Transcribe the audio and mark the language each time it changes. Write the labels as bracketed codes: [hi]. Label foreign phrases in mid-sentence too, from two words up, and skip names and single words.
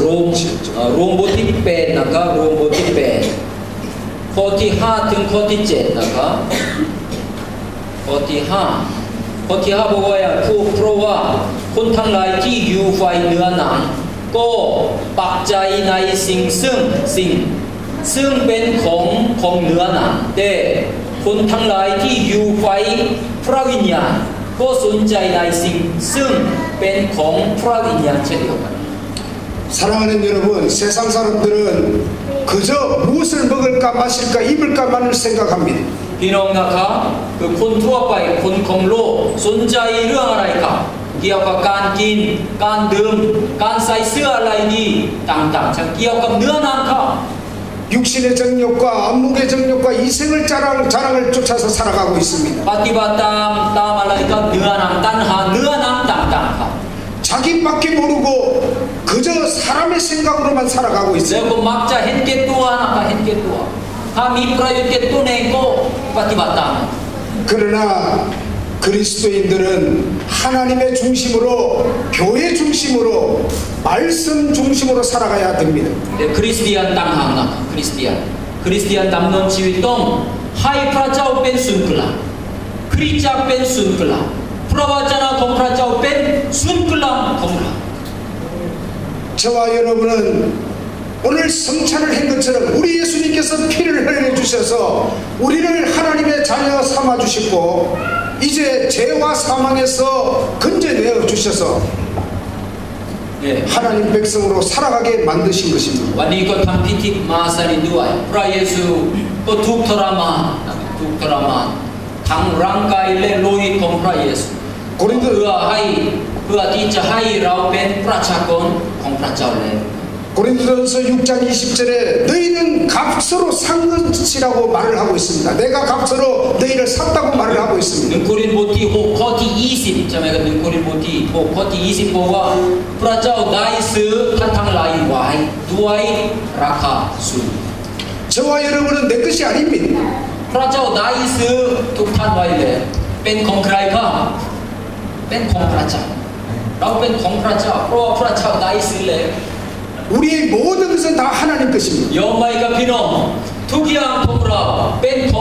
[th] 롬보티 배 나가 롬보티 배 코티하 등 코티제 나가 코티하 보고야 푸 프로와 콘탕라이티 유파이 느아난 고 박자이 나이 싱승 เป็นของเนื้อหนังแต่คนทั้งหลายที่อยู่ไฟพระวิญญาณก็สนใจในสิ่งซึ่งเป็นของพระวิญญาณเช่นเดียวกัน [ko] 사랑하는 여러분, 세상 사람들은 그저 무엇을 먹을까 마실까 입을까만을 생각합니다. [th] พี่น้องนะคะคือคนทั่วไปคนของโลกสนใจเรื่องอะไรครับเกี่ยวกับการกินการดื่มการใส่เสื้ออะไรดีต่างๆเกี่ยวกับเนื้อหนังครับ [ko] 육신의 정욕과 안목의 정욕과 이생을 자랑을 쫓아서 살아가고 있습니다. [th] ปฏิบัติตามอะไรครับเนื้อหนังตัณหาเนื้อหนังต่างๆครับ [ko] 자기밖에 모르고 그저 사람의 생각으로만 살아가고 있어요. [th] แล้วก็มักจะเห็นแก่ตัวนะคะเห็นแก่ตัวถ้ามีประโยชน์แก่ตัวเองก็ปฏิบัติตาม [ko] 그러나 그리스도인들은 하나님의 중심으로, 교회 중심으로, 말씀 중심으로 살아가야 됩니다. [th] แต่คริสเตียนต่างหากนะคะคริสเตียนดำเนินชีวิตต้องให้พระเจ้าเป็นศูนย์กลางคริสตจักรเป็นศูนย์กลางพระวจนะของพระเจ้าเป็นศูนย์กลางของเรา [ko] 저와 여러분은 오늘 성찬을 한 것처럼 우리 예수님께서 피를 흘려 주셔서 우리를 하나님의 자녀 삼아 주시고 이제 죄와 사망에서 건져내어 주셔서 하나님 백성으로 살아가게 만드신 것입니다. [th] วันนี้ก็ทำพิธีมาสริด้วยพระเยซูก็ถูกทรมานทั้งร่างกายและโลหิตของพระเยซูเพื่อที่จะให้เราเป็นประชากรของพระเจ้าแล้ว [ko] 고린도전서 6장 20절에 너희는 값으로 산 것이라고 말을 하고 있습니다. 내가 값으로 너희를 샀다고 말을 하고 있습니다. [th] 1 โครินธ์บทที่6ข้อที่20ใช่ไหมครับ1 โครินธ์บทที่6ข้อที่20บอกว่าพระเจ้าได้ซื้อท่านทั้งหลายไว้ด้วยราคาสูง [ko] 저와 여러분은 내 것이 아닙니다. [th] พระเจ้าได้ซื้อทุกท่านไว้แล้วเป็นของใครครับเป็นของพระเจ้าเราเป็นของพระเจ้าเพราะว่าพระเจ้าได้ซื้อแล้ว [ko] 우리의 모든 것은 다 하나님 것입니다. [th] ยอมไหมครับพี่น้องทุกอย่างของเราเป็น เป็น ของ พระเจ้า 할렐루야. 아니 เป็น คริสเตียน [ko] 이제 우리는